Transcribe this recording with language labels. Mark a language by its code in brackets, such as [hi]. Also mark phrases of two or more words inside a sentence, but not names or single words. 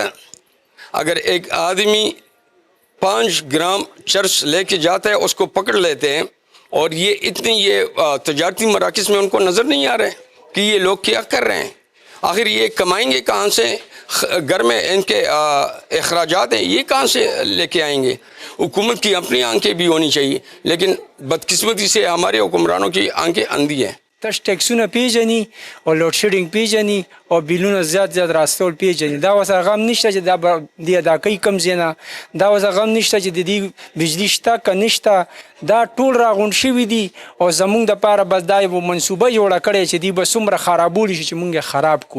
[ur] اگر ایک آدمی 5 گرام چرس لے کے جاتا ہے اس کو پکڑ لیتے ہیں, اور یہ اتنی یہ تجارتی مراکز میں ان کو نظر نہیں آ رہے کہ یہ لوگ کیا کر رہے ہیں. آخر یہ کمائیں گے کہاں سے؟ گھر میں ان کے اخراجات ہیں, یہ کہاں سے لے کے آئیں گے؟ حکومت کی اپنی آنکھیں بھی ہونی چاہیے, لیکن بدقسمتی سے ہمارے حکمرانوں کی آنکھیں اندھی ہیں. [ps] تش ټیکسونه پیژني او لوډ شیډینګ پیژني او بیلونه زیات راستول پیژني. دا اوس غم نشته چې دا دی ادا کوي کم ځای نه, دا اوس غم نشته چې د دې بجلی شته که نشته. دا ټول راغونډ شوي دي او زمونږ دپاره بس دا یو منصوبه جوړه کړې چې دوی به څومره خرابولی شي چې مونږ یې خراب کړو.